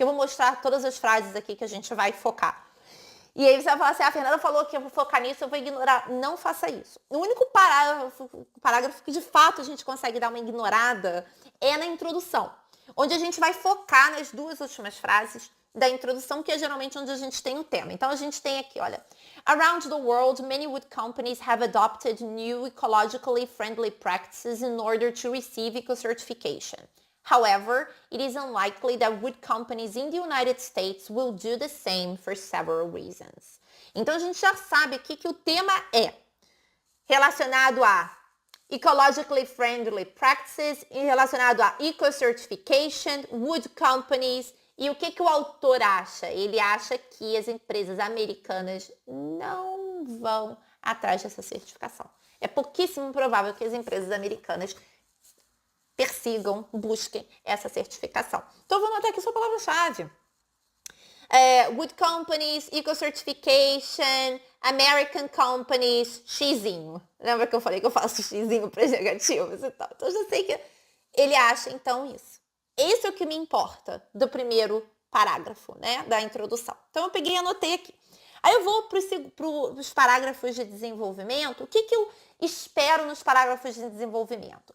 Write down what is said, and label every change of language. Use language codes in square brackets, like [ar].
[pt] Eu vou mostrar todas as frases aqui que a gente vai focar. E aí você vai falar assim, a Fernanda falou que eu vou focar nisso, eu vou ignorar. Não faça isso. O único parágrafo que de fato a gente consegue dar uma ignorada é na introdução, onde a gente vai focar nas 2 últimas frases da introdução, que é geralmente onde a gente tem o tema. Então a gente tem aqui, olha, [en] around the world, many wood companies have adopted new ecologically friendly practices in order to receive eco-certification. However, it is unlikely that wood companies in the United States will do the same for several reasons. [pt] Então a gente já sabe aqui que o tema é relacionado a [en] ecologically friendly practices, [pt] relacionado a eco-certification, wood companies. E o que o autor acha? Ele acha que as empresas americanas não vão atrás dessa certificação. É pouquíssimo provável que as empresas americanas persigam, busquem essa certificação. Então, eu vou anotar aqui sua palavra-chave. [en] Wood companies, eco-certification, American companies, xizinho. [pt] Lembra que eu falei que eu faço xizinho para negativos e tal? Então, eu já sei que ele acha, então, isso. Esse é o que me importa do primeiro parágrafo, né, da introdução. Então, eu peguei e anotei aqui. Aí eu vou para os parágrafos de desenvolvimento. O que eu espero nos parágrafos de desenvolvimento?